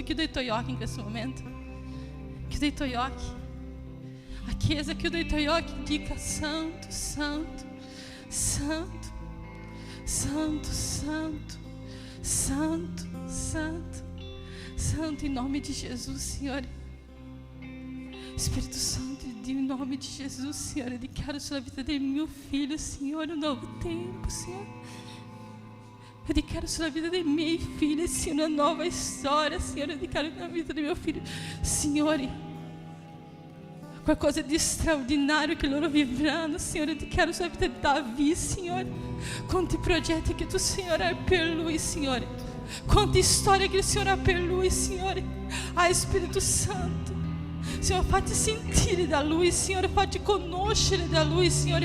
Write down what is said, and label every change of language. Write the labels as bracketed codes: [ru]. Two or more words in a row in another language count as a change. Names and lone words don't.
[it] Chiuda i tuoi occhi in questo momento. Chiuda i tuoi occhi. A Chiesa, chiuda i tuoi occhi, dica santo, santo, santo, santo, santo, santo, santo, santo, [pt] em nome de Jesus, Senhor. Espírito Santo de Deus, em nome de Jesus, Senhor, eu declaro sobre a vida de meu filho, Senhor, um novo tempo, Senhor. Eu declaro sobre a vida de minha filha, Senhor, uma nova história, Senhor. Eu declaro na vida do meu filho, Senhor, qualcosa de extraordinário [it] che loro vivranno, Signore. Ti chiaro sulla vita di Davi, Signore. Quanti progetti che tu, Signore, hai per lui, Signore. Quante storie che il Signore ha per lui, Signore. Spirito Santo, Signore, fatti sentire da Lui, Signore, fatti conoscere da Lui, Signore.